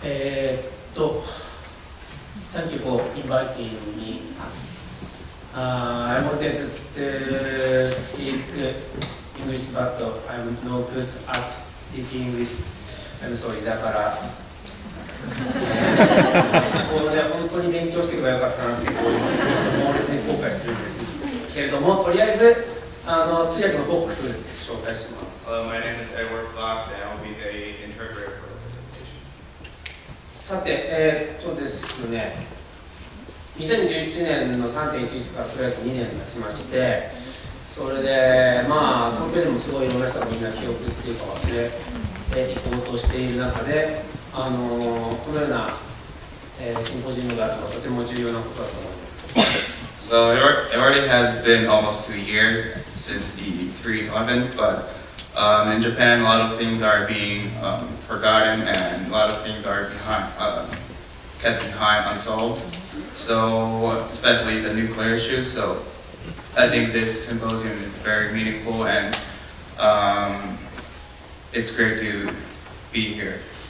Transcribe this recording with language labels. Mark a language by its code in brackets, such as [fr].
[en] Thank you for inviting me. I wanted to speak English, but I'm no good at speaking English. I'm sorry. [ja] だからこれで本当に勉強していけばよかったなって猛烈に後悔するんですけれども、とりあえず通訳のボックスで紹介します。 [en] Hello, my name is Edward Fox, and I'll be the interpreter for the presentation. [ja] さて、そうですね、2011年の 3.11 からとりあえず2年経ちまして、それで、東京でもすごいいろんな人がみんな記憶っていうか忘れていこうとしている中で、このような、シンポジウムがあるのはとても重要なことだと思います。 [en] So it already has been almost 2 years since the 3/11, but in Japan, a lot of things are being forgotten, and a lot of things are kept behind unsolved. So, especially the nuclear issues. So, I think this symposium is very meaningful, and it's great to be here.